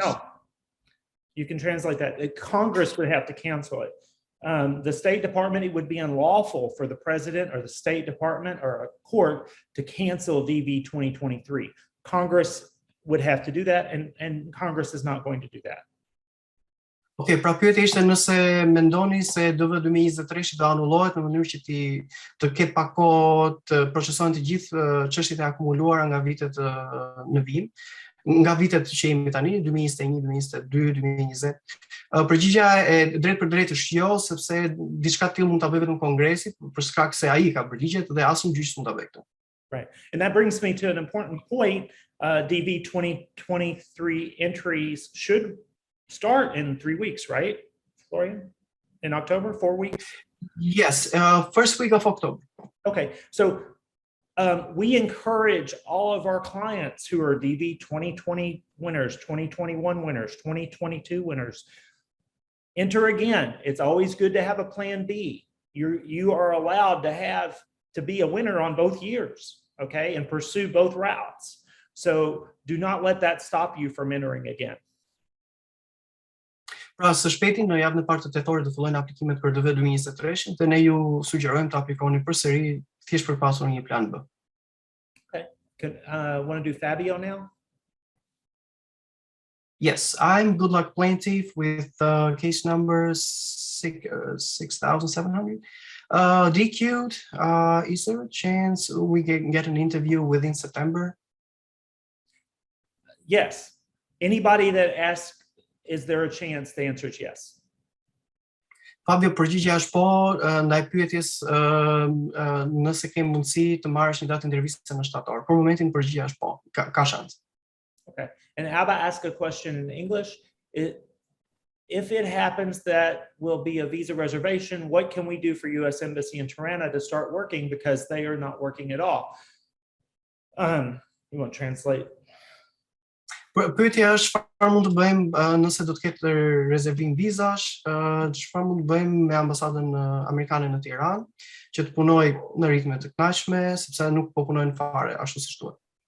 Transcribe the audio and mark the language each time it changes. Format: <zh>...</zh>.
<en>No, you can translate that. Congress would have to cancel it. The State Department, it would be unlawful for the president or the State Department or a court to cancel DV 2023. Congress would have to do that, and Congress is not going to do that.</en> <sq>Okay, pra pyetja ishte nëse mendoni se DV 2023 do anullohet në mënyrë që të ketë pak kohë të procesohen të gjithë çështjet e akumuluara nga vitet në vim, nga vitet që jemi tani, 2021, 2022, 2020. Përgjigjja e drejt për drejt është jo, sepse diçka të tillë mund ta bëjë vetëm Kongresi, për shkak se ai ka përgjigjet dhe asnjë gjyq mund ta bëjë këtë.</sq> <en>Right. And that brings me to an important point. DV 2023 entries should start in 3 weeks, right, Florian? In October, 4 weeks? Yes, first week of October. Okay, so we encourage all of our clients who are DV 2020 winners, 2021 winners, 2022 winners, enter again. It's always good to have a plan B. You are allowed to be a winner on both years, okay, and pursue both routes. So do not let that stop you from entering again.</en> <sq>Pra së shpejti në javën e parë të tetorit do fillojnë aplikimet për DV 2023 dhe ne ju sugjerojmë të aplikoni përsëri thjesht për pasur një plan B.</sq> <en>Okay. Want to do Fabio now? Yes, I'm Goodluck plaintiff with case number 6700. DQ'd. Is there a chance we can get an interview within September? Yes. Anybody that asks, is there a chance? The answer is yes.</en> <sq>Fabio, përgjigjja është po, ndaj pyetjes nëse ke mundësi të marrësh një datë interviste në shtator. Për momentin përgjigjja është po, ka shans.</sq> <en>Okay. And Alba asked a question in English. If it happens that will be a visa reservation, what can we do for U.S. Embassy in Tirana to start working because they are not working at all? You want to translate?</en> <sq>Pyetja është çfarë mund të bëjmë nëse do të ketë rezervim vizash, çfarë mund të bëjmë me ambasadën amerikane në Tiranë që të punojë në ritme të kënaqshme, sepse nuk po punojnë fare ashtu siç duhet.</sq>